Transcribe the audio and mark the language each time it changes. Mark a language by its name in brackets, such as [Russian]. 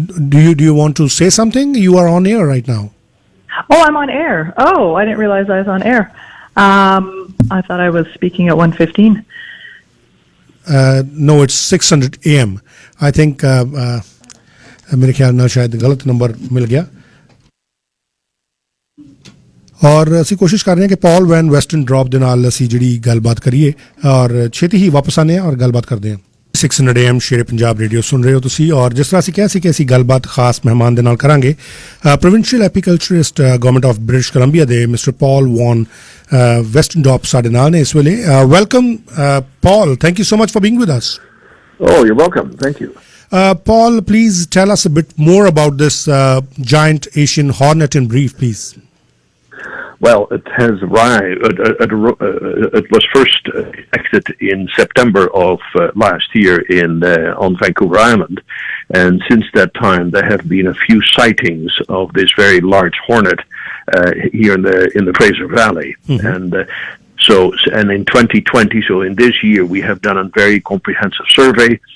[English] Do you want to say something? You are on air right now. Oh, I'm on air. Oh, I didn't realize I was on air. I thought I was speaking at 1:15. No, it's 600 AM. I think [Punjabi] ਮੇਰੇ ਖਿਆਲ ਨਾਲ ਸ਼ਾਇਦ ਗਲਤ number ਮਿਲ ਗਿਆ। ਔਰ ਅਸੀਂ ਕੋਸ਼ਿਸ਼ ਕਰ ਰਹੇ ਹਾਂ ਕਿ ਪੌਲ ਵੈਨ ਵੈਸਟਨਡੌਪ ਦੇ ਨਾਲ ਅਸੀਂ ਜਿਹੜੀ ਗੱਲਬਾਤ ਕਰੀਏ ਔਰ ਛੇਤੀ ਹੀ ਵਾਪਸ ਆਉਂਦੇ ਹਾਂ ਔਰ ਗੱਲਬਾਤ ਕਰਦੇ ਹਾਂ। 600 AM ਸ਼ੇਰੇ ਪੰਜਾਬ ਰੇਡੀਓ ਸੁਣ ਰਹੇ ਹੋ ਤੁਸੀਂ, ਔਰ ਜਿਸ ਤਰ੍ਹਾਂ ਅਸੀਂ ਕਿਹਾ ਸੀ ਕਿ ਅਸੀਂ ਗੱਲਬਾਤ ਖਾਸ ਮਹਿਮਾਨ ਦੇ ਨਾਲ ਕਰਾਂਗੇ, provincial ਐਪੀਕਲਚਰਿਸਟ government of British Columbia ਦੇ ਮਿਸਟਰ ਪੌਲ ਵੈਨ ਵੈਸਟਨਡੌਪ ਸਾਡੇ ਨਾਲ ਨੇ ਇਸ ਵੇਲੇ। [English] Welcome Paul, thank you so much for being with us. Oh, you're welcome. Thank you. Paul, please tell us a bit more about this giant Asian hornet in brief, please. Well, it has arrived. It was first detected in September of last year on Vancouver Island, and since that time there have been a few sightings of this very large hornet here in the Fraser Valley, and in 2020, so in this year, we have done a very comprehensive survey.